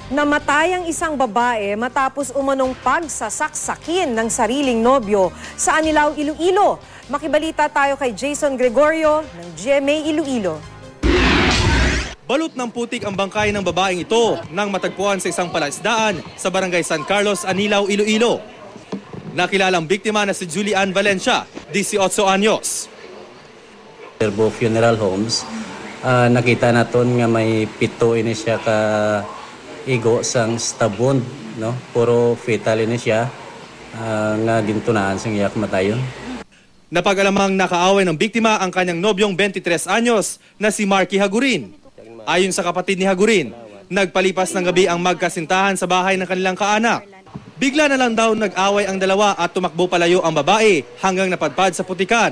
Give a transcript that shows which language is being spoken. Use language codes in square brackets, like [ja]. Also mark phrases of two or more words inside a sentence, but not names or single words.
[tl] Namatay ang isang babae matapos umanong pagsasaksakin ng sariling nobyo sa Anilao, Iloilo. Makibalita tayo kay Jason Gregorio ng GMA Iloilo. Balot ng putik ang bangkay ng babaeng ito nang matagpuan sa isang palaisdaan sa barangay San Carlos, Anilao, Iloilo. Nakilalang biktima na si Julian Valencia, 18 anyos. [hil] Serbo Funeral Homes, nakita naton nga may pito ini siya ka igo sang stabon, no? Puro fetal ini siya nga gintunaan sang iyak matayon. [tl] Napag-alamang nakaaway ng biktima ang kanyang nobyong 23 anyos na si Marky Hagurin. Ayon sa kapatid ni Hagurin, nagpalipas ng gabi ang magkasintahan sa bahay ng kanilang kaanak. Bigla na lang daw nag-away ang dalawa at tumakbo palayo ang babae hanggang napadpad sa putikan.